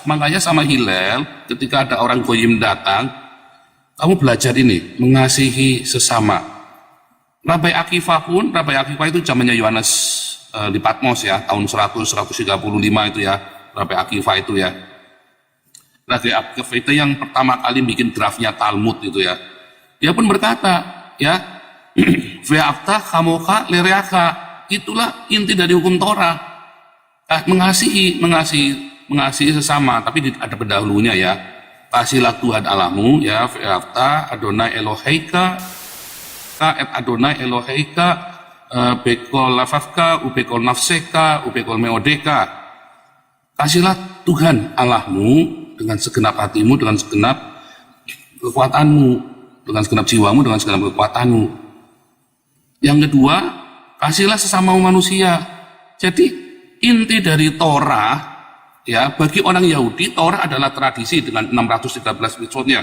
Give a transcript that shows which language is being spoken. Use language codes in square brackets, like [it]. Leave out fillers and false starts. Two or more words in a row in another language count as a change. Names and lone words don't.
[id] Makanya sama Hillel, ketika ada orang goyim datang, kamu belajar ini, mengasihi sesama. Rabai Akiva itu zamannya Yohanes di Patmos ya, tahun 135 itu ya, Rabai Akiva itu ya. Rabai Akiva itu yang pertama kali bikin draftnya Talmud itu ya. Dia pun berkata ya, [he] ואהבת כמוך לרעך, [id] itulah inti dari hukum Torah. Mengasihi sesama, tapi ada pendahulunya ya. Kasihlah Tuhan Allahmu ya, [he] ואהבת ה׳ אלהיך את ה׳ אלהיך בכל לבבך ובכל נפשך ובכל מאדך. [id] Kasihlah Tuhan Allahmu dengan segenap hatimu, dengan segenap kekuatanmu, dengan segenap jiwamu, dengan segenap kekuatanmu. Yang kedua, kasihlah sesama manusia. Jadi inti dari Torah ya, bagi orang Yahudi Torah adalah tradisi dengan 613 mitzvotnya.